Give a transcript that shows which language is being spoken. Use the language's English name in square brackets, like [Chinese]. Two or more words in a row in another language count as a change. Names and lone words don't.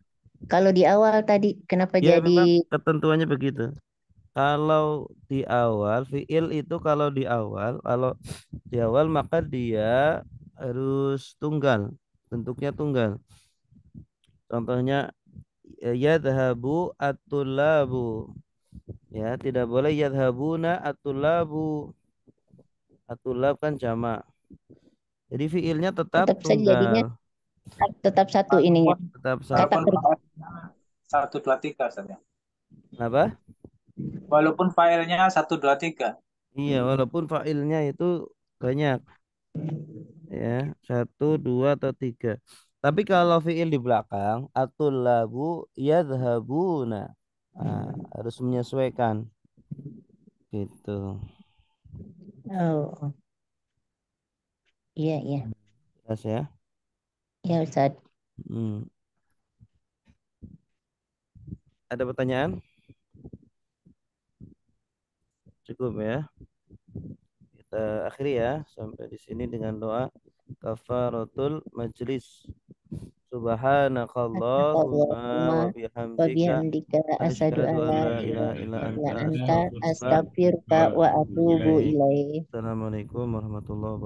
[Indonesian] Kalau di awal tadi kenapa Ya memang jadi ketentuannya begitu. Kalau di awal fiil itu kalau di awal maka dia harus tunggal, bentuknya tunggal. [Arabic] Contohnya يذهب الطلاب. [Indonesian] Ya, tidak boleh [Arabic] يذهبون الطلاب. [Indonesian] At-tullab kan jamak. Jadi fiilnya tetap tetap saja jadinya tunggal. tetap satu ininya. Tetap Kata satu. walaupun 1, 2, 3 saja. Apa? Walaupun filenya 1, 2, 3. Iya, walaupun failnya itu banyak. Ya, 1, 2 atau 3. Tapi kalau fiil di belakang, [Arabic] الطلاب يذهبون. [Indonesian] Nah, harus menyesuaikan gitu. Oh, iya, iya. Jelas ya? Ya, Ustaz. Hmm. Ada pertanyaan? Cukup ya. Kita akhiri ya sampai di sini dengan doa [Arabic] كفارة المجلس. Subhanakallahumma Allahumma wa wa bihamdika بحمدك أشهد asyhadu an an la لا إله ilaha illa illa anta anta astaghfiruka أستغفرك وأتوب ilaik. ilaik. السلام عليكم ورحمة الله وبركاته.